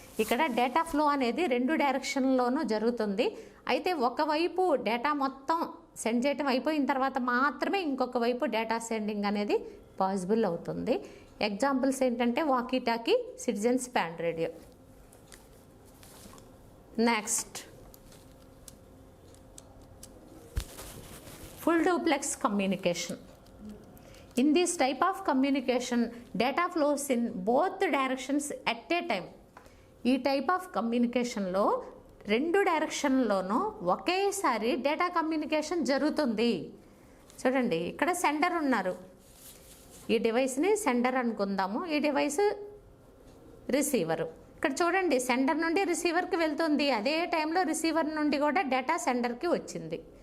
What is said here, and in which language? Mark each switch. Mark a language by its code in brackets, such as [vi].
[te] ఇక్కడ data flow అనేది రెండు డైరెక్షన్లోనూ జరుగుతుంది. అయితే ఒకవైపు డేటా మొత్తం సెండ్ చేయటం అయిపోయిన తర్వాత మాత్రమే ఇంకొక వైపు డేటా సెండింగ్ అనేది పాసిబుల్ అవుతుంది. ఎగ్జాంపుల్స్ ఏంటంటే walkie talkie, citizens band radio. [en] Next, full duplex communication. In this type of communication, data flows in both directions at a time. [te] ఈ టైప్ ఆఫ్ కమ్యూనికేషన్లో రెండు డైరెక్షన్లోనూ ఒకేసారి డేటా కమ్యూనికేషన్ జరుగుతుంది. చూడండి, ఇక్కడ సెండర్ ఉన్నారు, ఈ డివైస్ని సెండర్ అనుకుందాము, ఈ డివైస్ రిసీవరు. ఇక్కడ చూడండి, సెండర్ నుండి రిసీవర్కి వెళ్తుంది, అదే టైంలో రిసీవర్ నుండి కూడా డేటా సెండర్కి వచ్చింది.